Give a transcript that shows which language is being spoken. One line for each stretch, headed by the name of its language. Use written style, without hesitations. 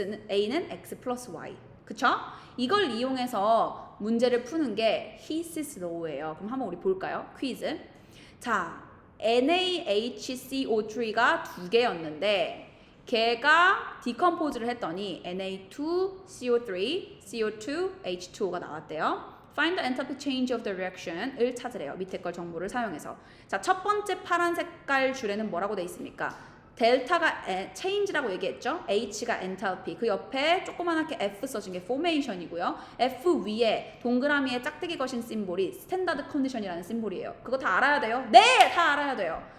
Korean: A는 X 플러스 Y. 그쵸? 이걸 이용해서 문제를 푸는 게 His is low예요. 그럼 한번 우리 볼까요? 퀴즈. 자, NaHCO3가 두 개였는데 걔가 디컴포즈를 했더니 Na2CO3, CO2, H2O가 나왔대요.
English: Find the enthalpy change of the reaction을
Korean: 찾으래요. 밑에 걸 정보를 사용해서. 자, 첫 번째 파란 색깔 줄에는 뭐라고 돼 있습니까? 델타가 change라고 얘기했죠. H가 엔탈피. 그 옆에 조그만하게 F 써진 게 formation이고요. F 위에 동그라미에 짝대기 거신 심볼이 스탠다드 컨디션이라는 심볼이에요. 그거 다 알아야 돼요? 네! 다 알아야 돼요.